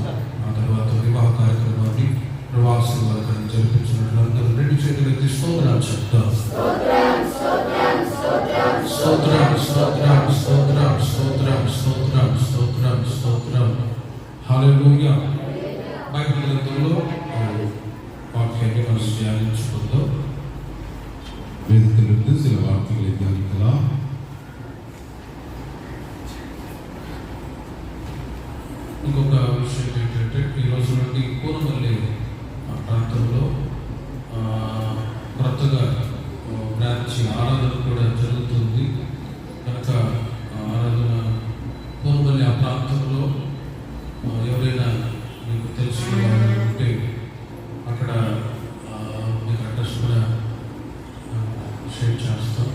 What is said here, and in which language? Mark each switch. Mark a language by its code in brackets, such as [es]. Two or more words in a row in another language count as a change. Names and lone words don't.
[te] ఆ తర్వాత వివాహ కార్యక్రమాన్ని ప్రవాసులు వారికి జరిపించినట్లు అందరూ 2 చేతులు ఎత్తి స్తోత్రాలు చెప్తారు. స్తోత్రం స్తోత్రం స్తోత్రం స్తోత్రం స్తోత్రం స్తోత్రం స్తోత్రం. హల్లెలూయా. బైబిల్ గ్రంథంలో వాక్యాన్ని మనం ధ్యానించుకుందాం. [ta] வேதத்திலிருந்து சில வார்த்தைகளை தியானிக்கலாம். [te] ఇంకొక విషయం ఏంటంటే ఈరోజు నుండి పూర్వమల్లి ప్రాంతంలో కొత్తగా బ్రాంచ్ ఆరాధన కూడా జరుగుతుంది. కనుక ఆరాధన పూర్వమల్లి ఆ ప్రాంతంలో ఎవరైనా మీకు తెలిసిన వాళ్ళు ఉంటే అక్కడ మీకు అడ్రస్ కూడా షేర్ చేస్తాం.